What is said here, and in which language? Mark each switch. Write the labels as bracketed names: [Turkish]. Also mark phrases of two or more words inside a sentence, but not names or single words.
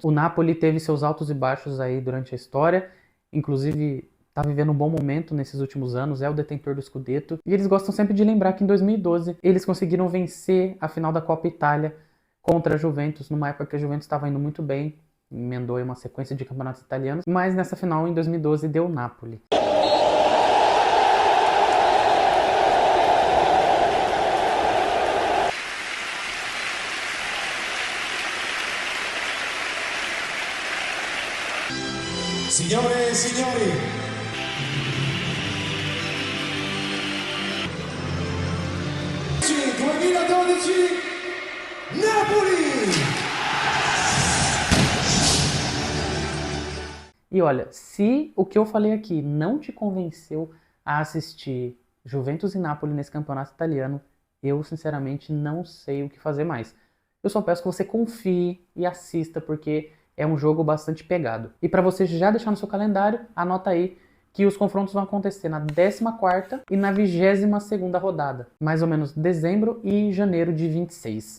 [Portuguese] O Napoli teve seus altos e baixos aí durante a história, inclusive está vivendo um bom momento nesses últimos anos, é o detentor do Scudetto, e eles gostam sempre de lembrar que em 2012 eles conseguiram vencer a final da Copa Itália contra a Juventus, numa época que a Juventus estava indo muito bem, emendou aí uma sequência de campeonatos italianos, mas nessa final em 2012 deu Napoli. [Italian] Signore e signori, sì, 2012 Napoli! [Portuguese] E olha, se o que eu falei aqui não te convenceu a assistir Juventus e Napoli nesse campeonato italiano, eu sinceramente não sei o que fazer mais. Eu só peço que você confie e assista, porque é um jogo bastante pegado. E para você já deixar no seu calendário, anota aí que os confrontos vão acontecer na 14ª e na 22ª rodada, mais ou menos dezembro e janeiro de 26.